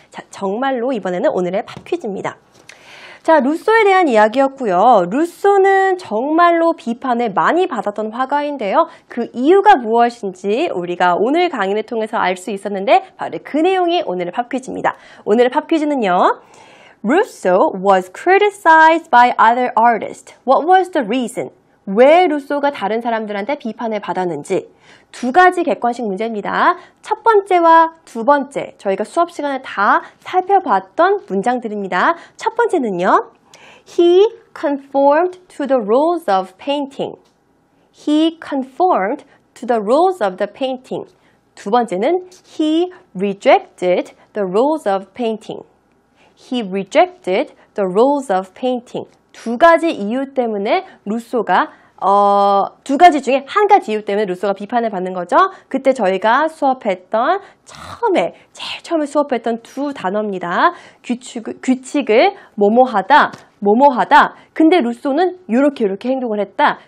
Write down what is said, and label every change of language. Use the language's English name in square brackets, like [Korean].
[Korean] 자, 정말로 이번에는 오늘의 팝퀴즈입니다. 자, 루소에 대한 이야기였고요. 루소는 정말로 비판을 많이 받았던 화가인데요. 그 이유가 무엇인지 우리가 오늘 강의를 통해서 알 수 있었는데 바로 그 내용이 오늘의 팝퀴즈입니다. 오늘의 팝퀴즈는요, [English] Rousseau was criticized by other artists. What was the reason? [Korean] 왜 루소가 다른 사람들한테 비판을 받았는지 두 가지 객관식 문제입니다. 첫 번째와 두 번째, 저희가 수업 시간에 다 살펴봤던 문장들입니다. 첫 번째는요, [English] He conformed to the rules of painting. He conformed to the rules of the painting. [Korean] 두 번째는 [English] He rejected the rules of painting. He rejected the rules of painting. [Korean] 두 가지 이유 때문에 루소가 두 가지 중에 한 가지 이유 때문에 루소가 비판을 받는 거죠. 그때 저희가 수업했던 제일 처음에 수업했던 두 단어입니다. 규칙을 뭐뭐하다. 근데 루소는 이렇게 행동을 했다.